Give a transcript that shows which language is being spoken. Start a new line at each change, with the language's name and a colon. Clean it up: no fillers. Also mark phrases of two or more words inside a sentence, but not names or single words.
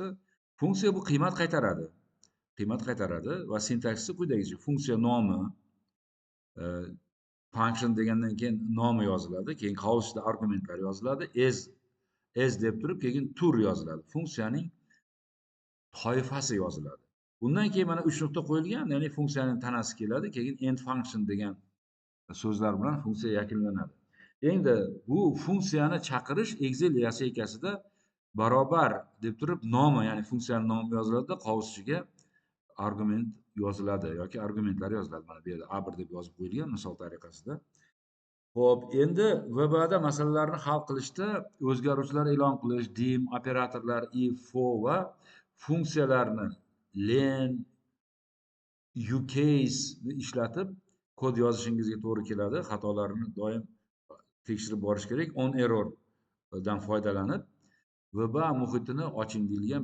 Uzbek: Funksiya bu qiymat qaytaradi. Qiymat qaytaradi va sintaksisi quyidagicha: funksiya nomi, function degandan keyin nomi yoziladi, keyin qavsida argumentlar yoziladi, as deb turib, keyin tur yoziladi. Funksiyaning toifasi yoziladi. Undan keyin mana 3 nuqta qo'yilgan, ya'ni funksiyaning tanasi keladi, keyin
English: end function
Uzbek: degan so'zlar bilan funksiya yakunlanadi. Endi bu funksiyani chaqirish Excel yasaykasida barobar deb turib nomi, ya'ni funksiyaning nomi yoziladi, qavs ichiga argument yoziladi yoki argumentlar yoziladi. Mana bu yerda A1 deb yozib qo'yilgan misol tariqasida. Xo'p, endi VBAda masalalarni hal qilishda o'zgaruvchilar e'lon qilish, dim, operatorlar, if, for va funksiyalarni len, ucase ni ishlatib kod yozishingizga to'g'ri keladi. Xatolarni doim tekshirib borish kerak.
English: On error
Uzbek: dan foydalanib VBA muhitini oching deyilgan.